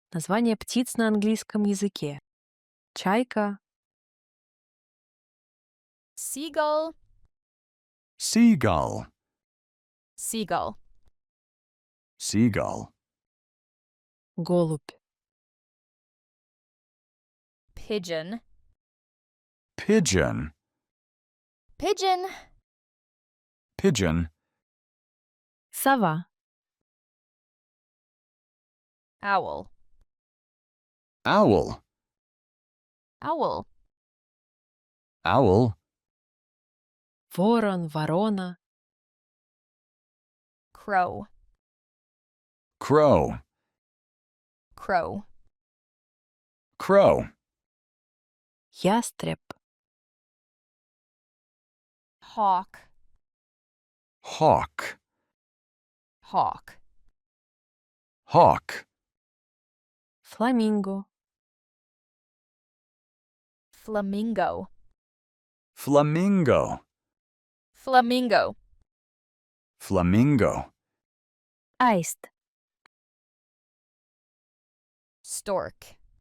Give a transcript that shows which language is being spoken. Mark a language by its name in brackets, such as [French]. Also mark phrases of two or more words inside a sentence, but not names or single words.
[Russian] Названия птиц на английском языке. Чайка, [English] Seagull, Seagull, seagull. seagull, [Russian] голубь, [English] Pigeon, pigeon, pigeon. pigeon, [Russian] сова, [English] Owl, owl, owl. owl, [Russian] ворон, ворона, [English] Crow, crow, crow. crow, [Russian] ястреб, [English] Hawk, hawk, hawk. hawk, [Russian] фламинго, [English] Flamingo, flamingo, flamingo. flamingo, [Russian] аист, [English] Stork,